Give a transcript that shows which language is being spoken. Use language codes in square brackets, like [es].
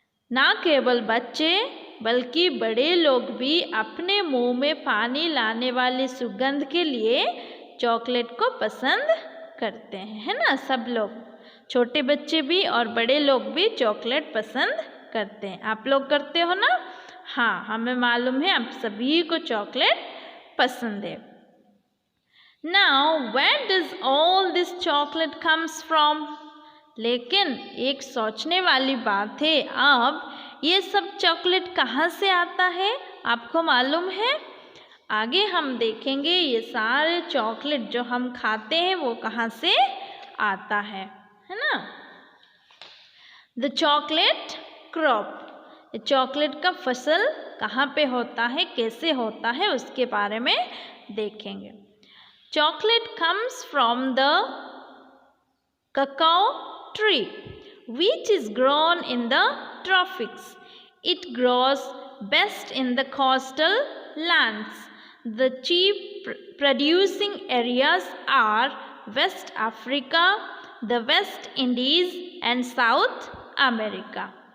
[hi] ना केवल बच्चे बल्कि बड़े लोग भी अपने मुंह में पानी लाने वाली सुगंध के लिए चॉकलेट को पसंद करते हैं, है ना. सब लोग, छोटे बच्चे भी और बड़े लोग भी चॉकलेट पसंद करते हैं. आप लोग करते हो ना? हाँ, हमें मालूम है आप सभी को चॉकलेट पसंद है. [en] Now, where does all this chocolate comes from? [hi] लेकिन एक सोचने वाली बात है, अब ये सब चॉकलेट कहाँ से आता है? आपको मालूम है? आगे हम देखेंगे ये सारे चॉकलेट जो हम खाते हैं वो कहाँ से आता है ना. [en] The chocolate crop. [hi] चॉकलेट का फसल कहाँ पे होता है, कैसे होता है, उसके बारे में देखेंगे. [en] Chocolate comes from the cacao tree, which is grown in the tropics. It grows best in the coastal lands. The chief producing areas are West Africa, the West Indies, and South America.